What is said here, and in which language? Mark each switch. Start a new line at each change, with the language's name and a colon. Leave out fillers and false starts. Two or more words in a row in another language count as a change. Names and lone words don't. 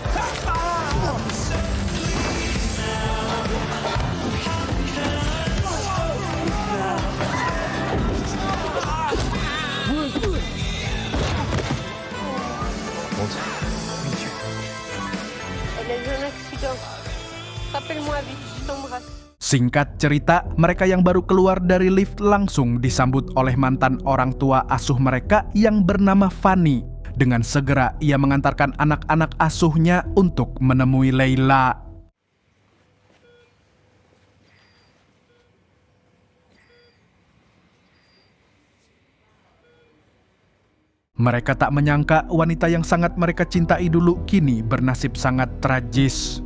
French: Elle a eu un accident. Rappelle-moi vite, je t'embrasse.
Indonesian: Singkat cerita, mereka yang baru keluar dari lift langsung disambut oleh mantan orang tua asuh mereka yang bernama Fanny. Dengan segera ia mengantarkan anak-anak asuhnya untuk menemui Leila. Mereka tak menyangka wanita yang sangat mereka cintai dulu kini bernasib sangat tragis.